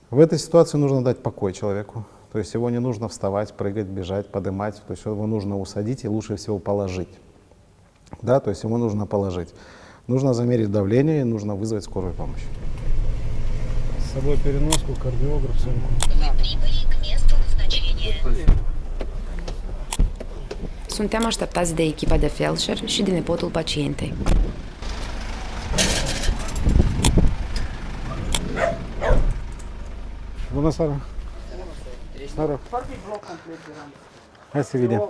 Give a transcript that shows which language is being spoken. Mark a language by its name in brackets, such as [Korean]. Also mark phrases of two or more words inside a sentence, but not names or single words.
[Russian] В этой ситуации нужно дать покой человеку. То есть его не нужно вставать, прыгать, бежать, поднимать. То есть его нужно усадить и лучше всего положить. Да, то есть его нужно положить. Нужно замерить давление и нужно вызвать скорую помощь. С собой переноску, кардиограф, сумку. [Romanian] Suntem așteptați de echipa de felșer și de nepotul pacientei. Bună seara! Seara! Hai să vedem.